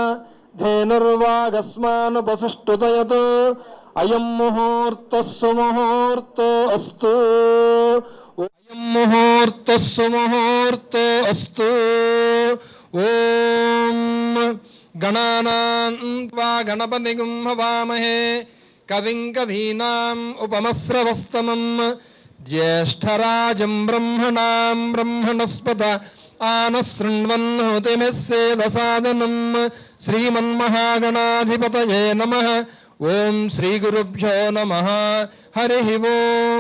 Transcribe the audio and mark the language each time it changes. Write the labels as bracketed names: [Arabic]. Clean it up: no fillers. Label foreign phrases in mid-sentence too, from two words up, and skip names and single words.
[Sanskrit] धेनुर्वागस्मानुपसुष्टुतयत् अयं मुहूर्तः सुमुहूर्तो अस्तु अयं मुहूर्तः सुमुहूर्तो अस्तु ओम गणानां त्वा गणपतिं हवामहे కవిం కవీనాం ఉపమస్రవస్తమం జ్యేష్ఠరాజం బ్రహ్మణాం బ్రహ్మణస్పత ఆనశృణ్వన్నోతిమిస్సేదసాదనం శ్రీమన్మహాగణాధిపతయే నమః. ఓం శ్రీ గురుభ్యో నమః. హరి ఓం.